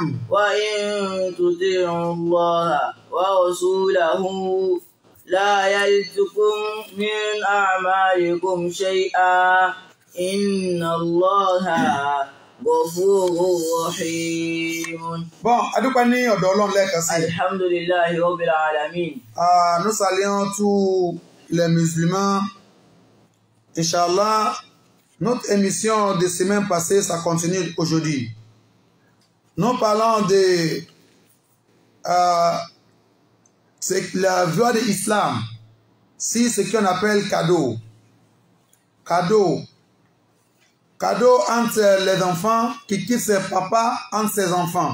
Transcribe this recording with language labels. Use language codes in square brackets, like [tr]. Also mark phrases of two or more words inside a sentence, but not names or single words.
[ar] وإن تطيعوا الله ورسوله لا يلتكم من أعمالكم شيئا إن الله غفور رحيم. [yo] Bon, adúpẹ́ ní ọ̀dọ̀ Ọlọ́run lẹ́ẹ̀kan sí. [ar] الحمد لله رب العالمين. [fr] Nous saluons tous les musulmans. Inch'Allah, notre émission de semaine passée, ça continue aujourd'hui. Nous parlons de c'est la voie de l'islam, si ce qu'on appelle cadeau entre les enfants qui quittent ses papas entre ses enfants.